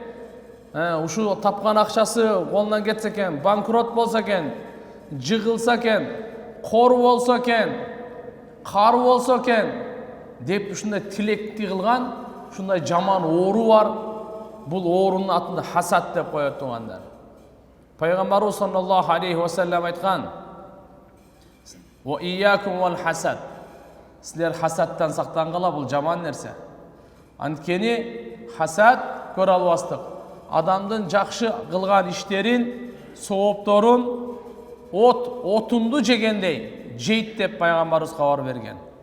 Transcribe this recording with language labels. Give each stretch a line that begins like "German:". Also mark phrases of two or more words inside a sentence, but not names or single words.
Kyrgyz: ушу тапкан акчасы колунан кетсе экен, банкрот болсо экен, жыгылса экен, кор болсо экен, кар болсо экен деп ушундай тилекти кылган, ушундай жаман оору бар. Бул оорунун атын хасад деп коет туугандар. Пайгамбарыбыз
Arabic: صلى الله عليه وسلم
Kyrgyz: айткан:
Arabic: "وإياكم والحسد".
Kyrgyz: Силер хасадтан сактангыла, бул жаман нерсе. Анткени хасад көрө албастык. Адамдын жакшы кылган иштерин, соопторун отунду жегендей жейт деп пайгамбарыбыз кабар берген.